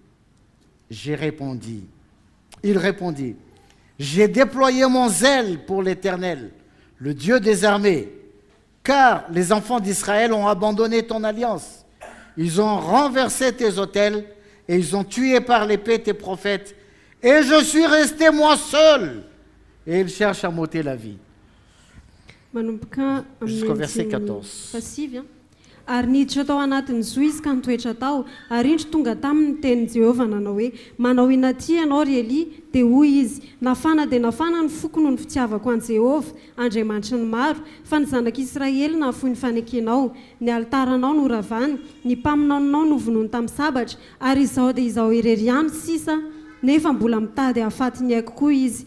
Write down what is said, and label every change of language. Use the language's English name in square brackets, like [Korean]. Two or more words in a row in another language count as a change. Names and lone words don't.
[French] Il répondit, « J'ai déployé mon zèle pour l'Éternel, le Dieu des armées, car les enfants d'Israël ont abandonné ton alliance. Ils ont renversé tes autels et ils ont tué par l'épée tes prophètes. Et je suis resté moi seul. » Et ils cherchent à m'ôter la vie. Jusqu'au verset 14. [Malagasy] Ary niditra tao anatin'ny zo izy ka nitoetra tao, ary indro tonga taminy tenin'i Jehovah nanao hoe, manao inaty ianao ry Eli, dia hoy izy, nafana dia nafana ny foko noho ny fitiavako an'i Jehovah, Andriamanitry ny maro, fa ny zanak'Israely nahafoy ny fanekenao, ny altaranao no ravany, ny mpaminaonao no vonoiny tamin'ny sabatra, ary izao dia izao irery ihany sisa, nefa mbola mitady hahafaty ny aiko koa izy.